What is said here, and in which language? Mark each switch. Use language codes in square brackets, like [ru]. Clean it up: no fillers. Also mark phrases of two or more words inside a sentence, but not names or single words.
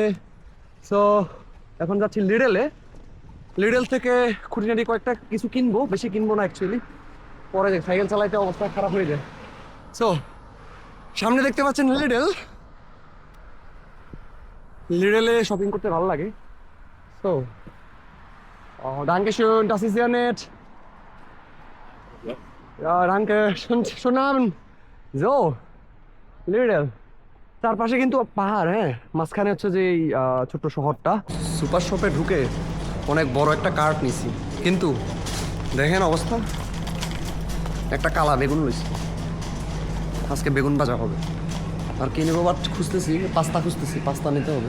[bn] সো এখন যাচ্ছি লিডেলে। লিডেল থেকে খুঁটিনাটি কয়েকটা কিছু কিনবো, বেশি কিনবো না অ্যাকচুয়ালি, পরে সাইকেল চালাইতে অবস্থা খারাপ হয়ে যায়। সো সামনে দেখতে পাচ্ছেন লিডেল। লিডেলে শপিং করতে ভালো লাগে। [de] সো danke schön, das ist sehr nett. Ja, danke, schönen Abend. So, Lidl. [bn] চারপাশে কিন্তু পাহাড়, হ্যাঁ, মাঝখানে হচ্ছে যে এই ছোট্ট শহরটা। [en] super shop [bn] ঢুকে অনেক বড় একটা কার্ট নিছি, কিন্তু দেখেন অবস্থা, একটা কালা বেগুন লইছি। আজকে বেগুন ভাজা হবে। আর কি নেবো বাট খুঁজতেছি, পাস্তা নিতে হবে।